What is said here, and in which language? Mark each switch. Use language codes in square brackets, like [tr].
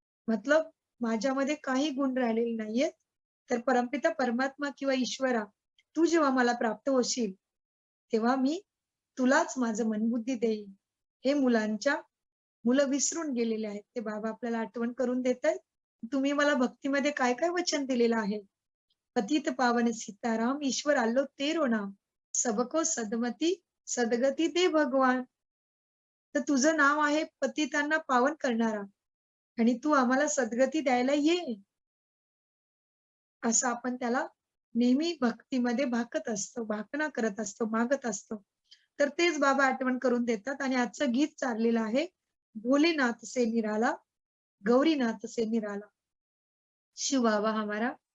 [mr] मतलब माझ्यामध्ये काही गुण राहिलेले नाहीयेत. तर परमपिता परमात्मा किंवा ईश्वरा, तू जेव्हा मला प्राप्त होशील, तेव्हा मी तुलाच माझं मनबुद्धी देईन. हे मुलं विसरून गेलेले आहेत. ते बाबा आपल्याला आठवण करून देतायत. तुम्ही मला भक्तीमध्ये काय-काय वचन दिलेलं आहे. [hi] पतित पावन सीताराम, ईश्वर आलो तेरो नाम. सबको सद्मती, सद्गती दे भगवान. [mr] तर तुझं नाव आहे पतितांना पावन करणारा आणि तू आम्हाला सद्गती द्यायला ये. असं आपण त्याला नेहमी भक्तीमध्ये भाकणा करत असतो, मागत असतो. तर तेच बाबा आठवण करून देतात आणि आजचं गीत चाललेलं आहे, [hi] भोलेनाथ से निराला, गौरीनाथ से निराला. शिव बाबा हमारा.